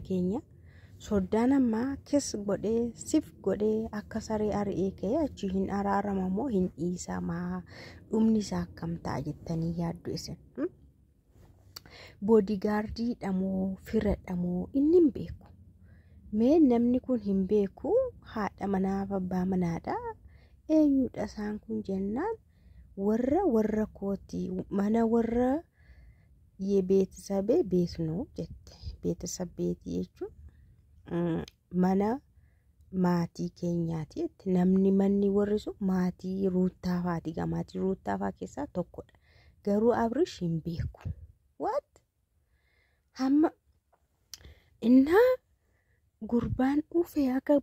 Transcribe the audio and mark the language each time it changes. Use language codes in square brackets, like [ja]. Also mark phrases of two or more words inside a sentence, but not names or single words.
[om] keenya soddaan amma kis godhee sif godhee akka saree ari'ee ka'e achi hin araarama moo hin dhiisamaa dhumni isaa akkam ta'a jettanii yaaddu isin boodigaardii dhamoo fira dhamoo inni hin beeku mee namni kun hin beeku haadha manaaf abbaa manaadha eenyudha isaan kun jennaan warra kooti mana warra [am] የቤተሰቤ ቤት ነው ጀት ቤተሰብ ቤት [om] jechuun mana maatii keenyaati namni manni warri sun maatii ruuttaafaati maatii ruuttaafaa keessaa tokkodha garuu abrish hin beeku what hamma inna gurbaan dhufe akka